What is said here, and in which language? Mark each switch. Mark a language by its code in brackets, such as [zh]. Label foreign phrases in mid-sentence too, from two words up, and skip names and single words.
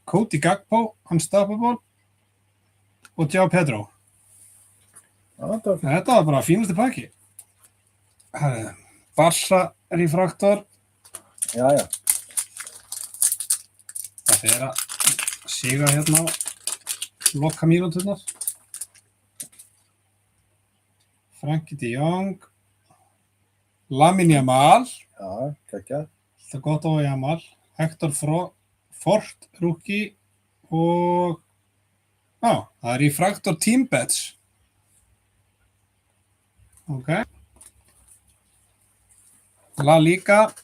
[is] Cody Gakpo, Unstoppable og João Pedro. Þetta var bara fínasti pakki. Barca refraktor. Já. Það fer að siga hérna á loka mínúturnar. Frankie de Jong. Lamine Yamal. Já, geggjað. Það er gott á Yamal. Hector Fort, rookie og það er refraktor Team Bets. Ok. La Liga.